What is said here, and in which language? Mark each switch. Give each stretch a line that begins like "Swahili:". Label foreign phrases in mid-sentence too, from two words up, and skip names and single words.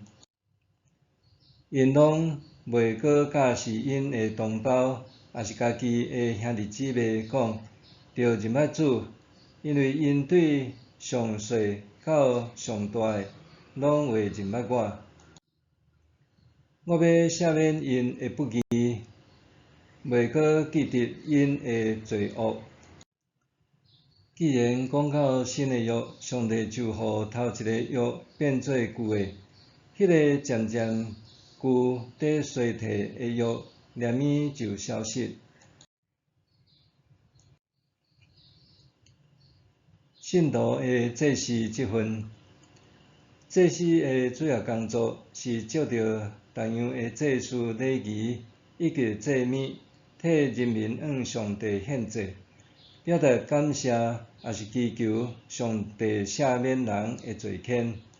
Min Nan Chinese: 因拢袂阁假使因的同胞，也是家己的兄弟姊妹讲，着认捌主，因为因对上细到上大的，拢会认捌我。我要赦免因的不义，袂阁记得因的罪恶。既然讲到新的约，上帝就互头一个约变做旧的，迄个渐渐旧伫衰退的约，连咪就消失。信徒的祭司这份，祭司的主要工作是照着逐样的祭祀礼仪以及祭物，替人民向上帝献祭，表达感谢，也是祈求上帝赦免人的罪愆。